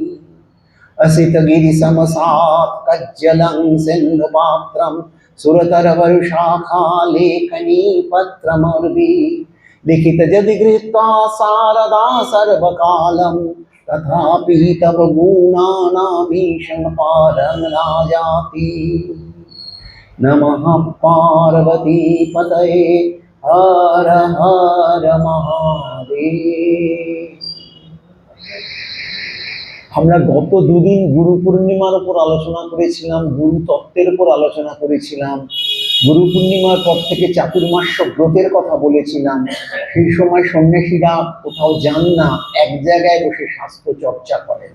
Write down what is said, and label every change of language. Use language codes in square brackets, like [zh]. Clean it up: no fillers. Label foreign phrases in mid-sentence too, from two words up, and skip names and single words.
[sa] असितगिरिसमसात्कज्जलं सिन्धुपात्रं सुरतरवर्षाखालेखनी पत्रमर्वी लिखित यदि गृहीत्वा शारदा सर्वकालं तथापि तव गुणानामीशं पारं न जाति। नमः पार्वती पतये हर हर महादेव। [bn] আমরা গত দুদিন গুরু পূর্ণিমার উপর আলোচনা করেছিলাম, গুরু তত্ত্বের উপর আলোচনা করেছিলাম। গুরু পূর্ণিমার পর থেকে চাতুর্মাস্য ব্রতের কথা বলেছিলাম। সেই সময় সন্ন্যাসীরা কোথাও যান না, এক জায়গায় বসে শাস্ত্র চর্চা করেন।